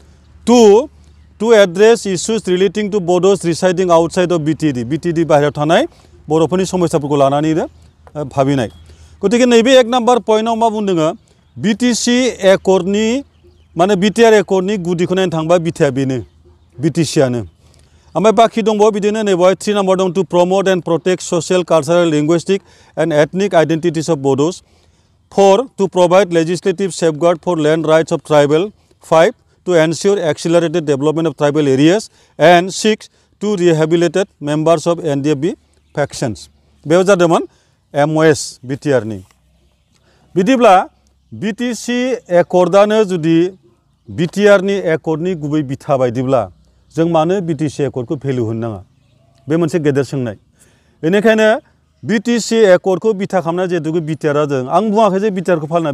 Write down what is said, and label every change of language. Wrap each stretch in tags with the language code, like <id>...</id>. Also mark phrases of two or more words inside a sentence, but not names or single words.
<en>to address issues relating to Bodos residing outside of BTAD</en> <brx>बाहेरायाव थानाय बर'फोरनि समस्याफोरखौ लानानैनो भाबिनाय गतिके नैबे 1 नाम्बार पइन्टआव मा बुंदों बिटिसि एकर्डनि माने बिटिआर एकर्डनि गुदिखौ नायनो थांबा बिथाया बेनो बिटिसिआनो ओमफ्राय बाखि दंबावो बिदिनो नैबावहाय 3 नाम्बार दं</brx> <en>to promote and protect social cultural linguistic and ethnic identities of Bodos</en> <brx>4.</brx> <en>To provide legislative safeguard for land rights of tribal. 5. To ensure accelerated development of tribal areas. And 6. To rehabilitate members of NDFB factions.</en> <brx>बेयाव जादोंमोन MOS BTR नि बिदिब्ला BTC एकर्डआनो जुदि BTR नि एकर्डनि गुबै बिथा बायदिब्ला जों मानो BTC एकर्डखौ भेलु होनो नाङा बे मोनसे गेदेर सोंनाय बेनिखायनो BTC एकर्डखौ बिथा खालामना जेहेतु BTR जादों आं बुङाखै जे BTR खौ फालिनांगोन</brx>